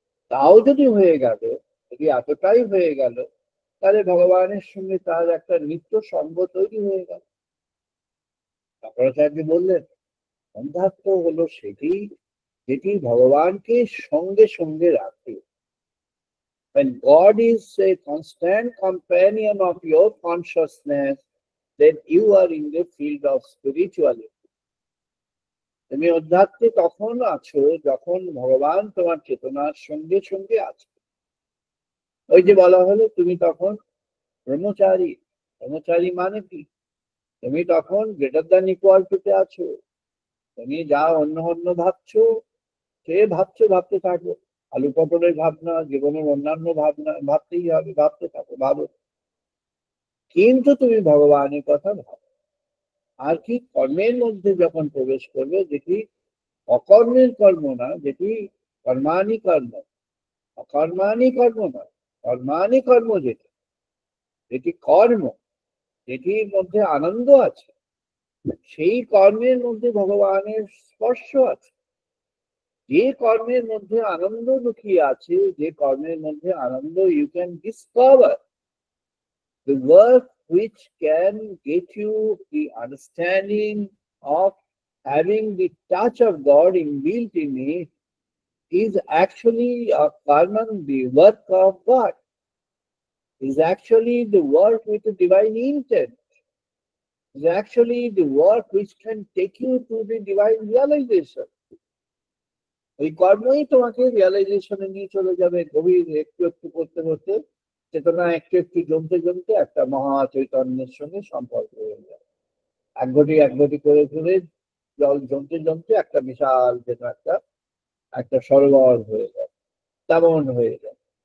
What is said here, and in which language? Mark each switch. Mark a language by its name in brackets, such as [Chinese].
[Bangla] তাও যদি হয়ে গেল, যদি এতটাই হয়ে গেল, তাহলে ভগবানের সঙ্গে তার একটা নিত্য সঙ্গ তৈরি হয়ে গেল। শঙ্করাচার্য বললেন অধ্যাত্ম হলো সেটি যেটি ভগবানকে সঙ্গে সঙ্গে রাখে। [English] When God is a constant companion of your consciousness, then you are in the field of spirituality. [Bangla] তুমি অধ্যাত্মে তখন আছো যখন ভগবান তোমার চেতনার সঙ্গে সঙ্গে আছে। ওই যে বলা হলো তুমি তখন ব্রহ্মচারী। ব্রহ্মচারী মানে কি? তুমি তখন গ্রেটার দ্যান ইকুয়াল টুতে আছো। তুমি যা অন্য অন্য ভাবছো, সে ভাবতে থাকো। আলু পটলের ভাবনা, জীবনের অন্যান্য ভাবনা ভাবতেই হবে, ভাবতে থাকো, ভাবো, কিন্তু তুমি ভগবানের কথা ভাবো। আর কি? কর্মের মধ্যে যখন প্রবেশ করবে, যেটি অকর্মের কর্ম না, যেটি কর্মানি কর্ম, অকর্মানি কর্ম নয়, কর্মানি কর্ম, যেটি কর্ম, যেটির মধ্যে আনন্দ আছে, সেই কর্মের মধ্যে ভগবানের স্পর্শ আছে। যে কর্মের মধ্যে আনন্দ লুকিয়ে আছে, যে কর্মের মধ্যে আনন্দ, [English] You can discover the work which can get you the understanding of having the touch of God inbuilt in it is actually a karma, the work of God, is actually the work with the divine intent, is actually the work which can take you to the divine realization. [Bangla] ওই কর্মই তোমাকে রিয়ালাইজেশনে নিয়ে চলে যাবে। গভীর একটু একটু করতে করতে চেতনা একটু একটু জমতে জমতে একটা মহা চৈতন্যের সঙ্গে সম্পর্ক হয়ে যায়। এক ঘটি করে করে জল জমতে জমতে একটা বিশাল যেন একটা সরোবর হয়ে যায়, তেমন হয়ে যায়।